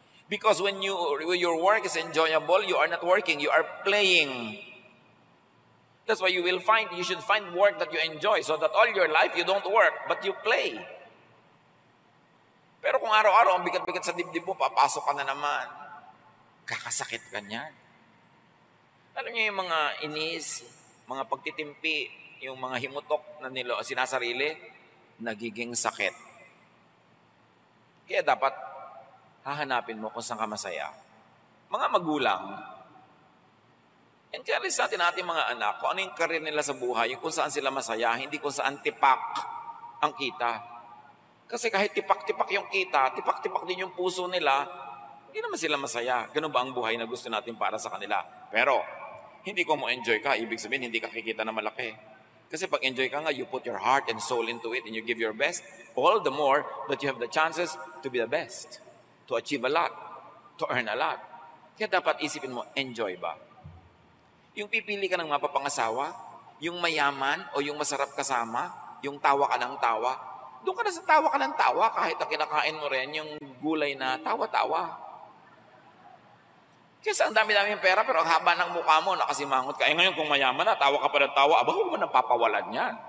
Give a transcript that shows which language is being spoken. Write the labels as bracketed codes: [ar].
[en] Because when your work is enjoyable, you are not working, you are playing. That's why you should find work that you enjoy so that all your life you don't work, but you play. [tl] Pero kung araw-araw ang bigat-bigat sa dibdib mo, papasok ka na naman. Kakasakit ka niyan. Alam niyo yung mga inis, mga pagtitimpi, yung mga himutok na sinasarili, nagiging sakit. Kaya dapat hahanapin mo kung saan ka masaya. Mga magulang, encourage natin ating mga anak kung ano yung karir nila sa buhay, kung saan sila masaya, hindi kung saan tipak ang kita. Kasi kahit tipak-tipak yung kita, tipak-tipak din yung puso nila, hindi naman sila masaya. Ganun ba ang buhay na gusto natin para sa kanila? Pero, hindi ko mo enjoy ka, ibig sabihin hindi ka kikita na malaki. Kasi pag enjoy ka nga, [en] you put your heart and soul into it and you give your best, all the more that you have the chances to be the best, to achieve a lot, to earn a lot. [tl] Kaya dapat isipin mo, enjoy ba? Yung pipili ka ng mapapangasawa, yung mayaman o yung masarap kasama, yung tawa ka ng tawa, doon ka na sa tawa ka ng tawa kahit ang kinakain mo rin yung gulay na tawa-tawa. Kasi ang dami-dami yung pera, pero ang haba ng mukha mo, nakasimangot ka. Eh ngayon, kung mayaman na, tawa ka pa ng tawa, aba, huwag mo nang papawalan yan.